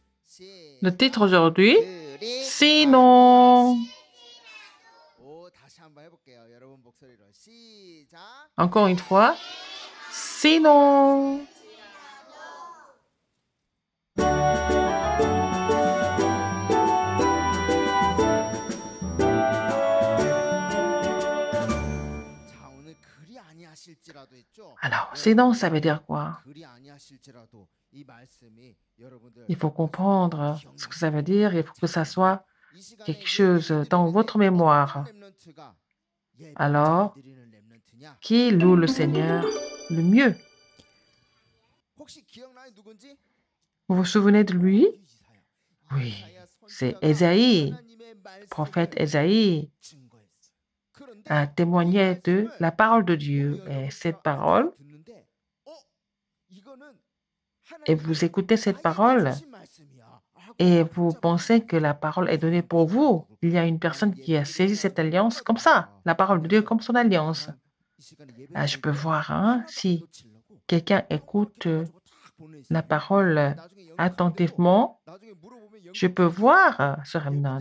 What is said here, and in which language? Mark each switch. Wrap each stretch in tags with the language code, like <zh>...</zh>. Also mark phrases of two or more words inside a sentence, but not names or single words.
<fr>Le titre aujourd'hui,</fr> <ko>그리</ko> <fr>Sinon.</fr> <ko>오, 다시 한번 해볼게요. 여러분 목소리로 시작.</ko> <fr>Encore une fois, Sinon.</fr> <ko>자, 오늘 그리 아니하실지라도 했죠.</ko> <fr>Alors, sinon, ça veut dire quoi?</fr> <ko>그리 아니하실지라도 이 말씀이 여러분들</ko> <fr>Il faut comprendre ce que ça veut dire. Il faut que ça soit</fr> <ko>이 시간에</ko> <fr>quelque chose dans votre mémoire.</fr> <ko>렘넌트가 예배를</ko> <fr>Alors,</fr> <ko>드리는 렘넌트냐?</ko> <fr>qui loue le Seigneur le mieux?</fr> <ko>혹시 기억나요 누군지?</ko> <fr>Vous vous souvenez de lui?</fr> <ko>이사야.</ko> <fr>Oui,</fr> <ko>이사야</ko> <fr>c'est</fr> <ko>선지자가</ko> <fr>Ésaïe.</fr> <ko>하나님의 말씀을</ko> <fr>Prophète Ésaïe</fr> <ko>증거했어요. 그런데</ko> <fr>a témoigné de la parole de Dieu. Et cette parole,</fr> <ko>듣는데, 이거는</ko> <fr>et vous écoutez cette parole,</fr> <ko>주신 말씀이야.</ko> <fr>et vous pensez que la parole est donnée pour vous. Il y a une personne qui a saisi cette alliance comme ça, la parole de Dieu comme son alliance. Ah, je peux voir hein, si quelqu'un écoute la parole attentivement, je peux voir ce remnant.</fr>